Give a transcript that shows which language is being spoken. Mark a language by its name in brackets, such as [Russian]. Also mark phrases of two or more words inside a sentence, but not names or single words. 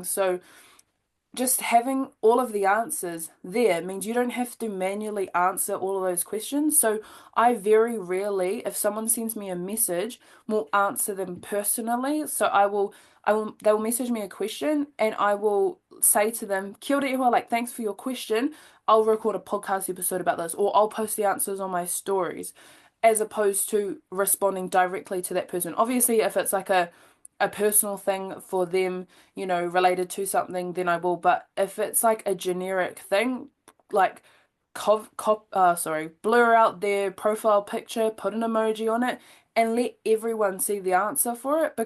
[English] So just having all of the answers there means you don't have to manually answer all of those questions. So I very rarely, if someone sends me a message, will answer them personally. So they will message me a question and I will say to them, [Māori] Kia ora iwa, [English] like, thanks for your question. I'll record a podcast episode about this, or I'll post the answers on my stories, as opposed to responding directly to that person. Obviously, if it's like a personal thing for them, related to something, then I will. But if it's like a generic thing, like blur out their profile picture, put an emoji on it, and let everyone see the answer for it.